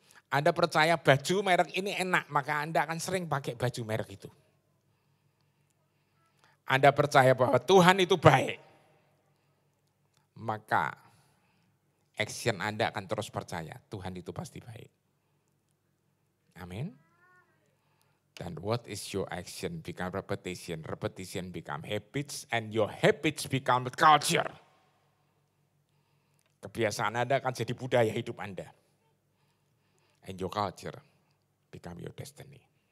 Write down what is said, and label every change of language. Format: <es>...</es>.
<id>Anda percaya baju merek ini enak, maka Anda akan sering pakai baju merek itu. Anda percaya bahwa Tuhan itu baik, maka action Anda akan terus percaya Tuhan itu pasti baik. Amin.</id> <en>Dan what is your action become repetition, repetition become habits, and your habits become culture.</en> <id>Kebiasaan Anda akan jadi budaya hidup Anda.</id> <en>And your culture become your destiny.</en>